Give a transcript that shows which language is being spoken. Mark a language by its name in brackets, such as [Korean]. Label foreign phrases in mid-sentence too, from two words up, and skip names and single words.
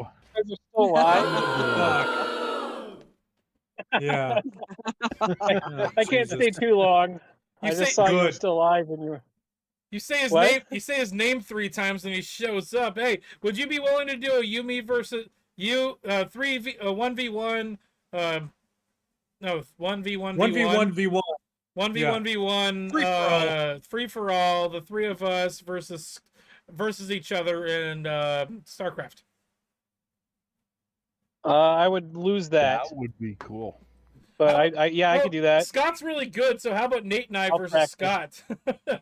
[English] Are you still alive? Yeah. I can't stay too long. I just saw you were still alive and you were. You say his What? name. You say his name 3 times and he shows up. Hey, would you be willing to do a you me versus you 1v1? No, 1v1v1. 1v1v1. 1v1v1. Free for all. The 3 of us versus each other in StarCraft. I would lose that. That would be cool. But I could do that. Scott's really good, so how about Nate and I I'll versus